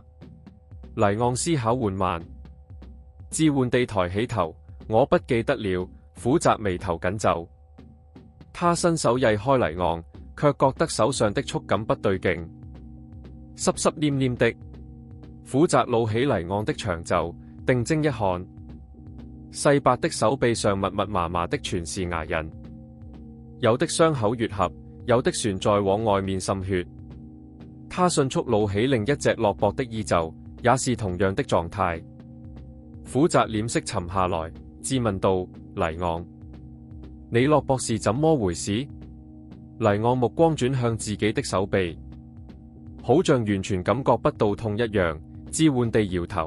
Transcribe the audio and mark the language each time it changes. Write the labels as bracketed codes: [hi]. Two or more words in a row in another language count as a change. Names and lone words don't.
[zh] 黎昂思考緩慢，置換地抬起頭，我不記得了。苦澤眉頭緊皺，他伸手挾開黎昂，卻覺得手上的觸感不對勁，濕濕黏黏的。苦澤擼起黎昂的長袖，定睛一看，細白的手臂上密密麻麻的全是牙印，有的傷口愈合，有的旋在往外面滲血。他迅速擼起另一隻落薄的衣袖，也是同樣的狀態。苦澤臉色沉下來，質問道：黎昂，你落薄是怎麼回事？黎昂目光轉向自己的手臂，好像完全感覺不到痛一樣，置換地搖頭。